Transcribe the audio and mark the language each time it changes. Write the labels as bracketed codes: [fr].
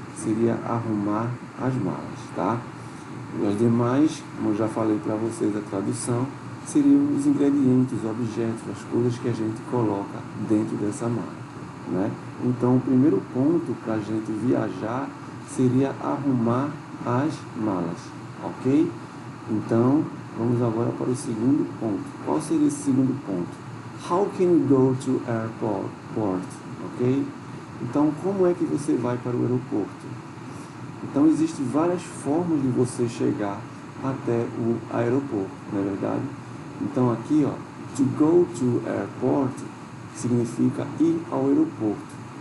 [pt] Seria arrumar as malas, tá? E as demais, como eu já falei para vocês, a tradução seriam os ingredientes, os objetos, as coisas que a gente coloca dentro dessa mala, né? Então, o primeiro ponto para a gente viajar seria arrumar as malas, ok? Então, vamos agora para o segundo ponto. Qual seria esse segundo ponto? [en] How can you go to airport? Ok? [pt] Então, como é que você vai para o aeroporto? Então, existem várias formas de você chegar até o aeroporto, não é verdade? Então, aqui, ó, [en] to go to airport [pt] significa ir ao aeroporto.